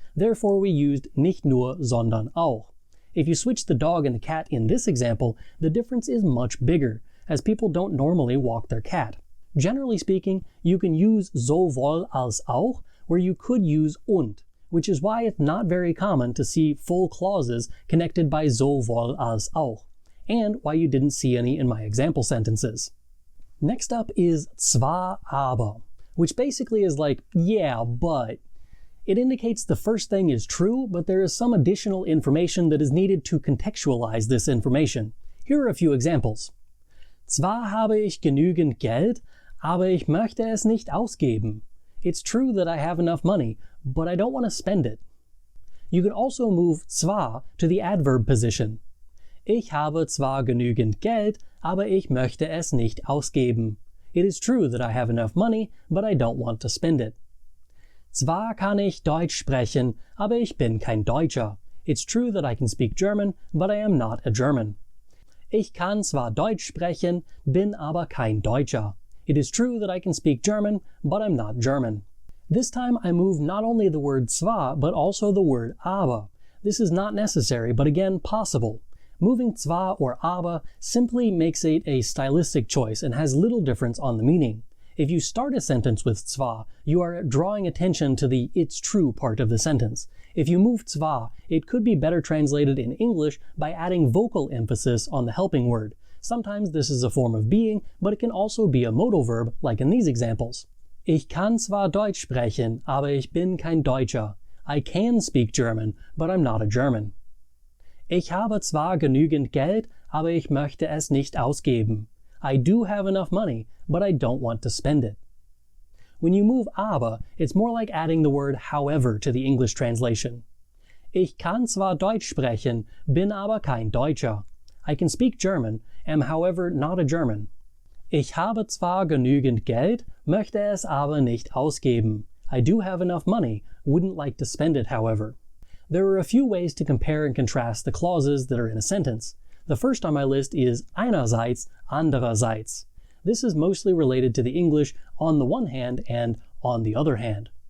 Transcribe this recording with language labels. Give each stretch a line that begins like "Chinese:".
English: Therefore, we used nicht nur, sondern auch. If you switch the dog and the cat in this example, the difference is much bigger, as people don't normally walk their cat. Generally speaking, you can use sowohl als auch, where you could use und, which is why it's not very common to see full clauses connected by sowohl als auch, and why you didn't see any in my example sentences. Next up is zwar aber, which basically is like, yeah, but. It indicates the first thing is true, but there is some additional information that is needed to contextualize this information. Here are a few examples.
German: Zwar habe ich genügend Geld, aber ich möchte es nicht ausgeben.
English: It's true that I have enough money, but I don't want to spend it. You could also move zwar to the adverb position.
German: Ich habe zwar genügend Geld, aber ich möchte es nicht ausgeben.
English: It is true that I have enough money, but I don't want to spend it.
German: Zwar kann ich Deutsch sprechen, aber ich bin kein Deutscher.
English: It's true that I can speak German, but I am not a German.
German: Ich kann zwar Deutsch sprechen, bin aber kein Deutscher.
English: It is true that I can speak German, but I'm not German. This time I move not only the word zwar, but also the word aber. This is not necessary, but again possible. Moving zwar or aber simply makes it a stylistic choice and has little difference on the meaning. If you start a sentence with zwar, you are drawing attention to the it's true part of the sentence. If you move zwar, it could be better translated in English by adding vocal emphasis on the helping word. Sometimes this is a form of being, but it can also be a modal verb, like in these examples.
German: Ich kann zwar Deutsch sprechen, aber ich bin kein Deutscher.
English: I can speak German, but I'm not a German.
German: Ich habe zwar genügend Geld, aber ich möchte es nicht ausgeben.
English: I do have enough money, but I don't want to spend it. When you move aber, it's more like adding the word however to the English translation.
German: Ich kann zwar Deutsch sprechen, bin aber kein Deutscher.
English: I can speak German, am however not a German.
German: Ich habe zwar genügend Geld, möchte es aber nicht ausgeben.
English: I do have enough money, wouldn't like to spend it however. There are a few ways to compare and contrast the clauses that are in a sentence. The first on my list is einerseits, andererseits. This is mostly related to the English on the one hand and on the other hand.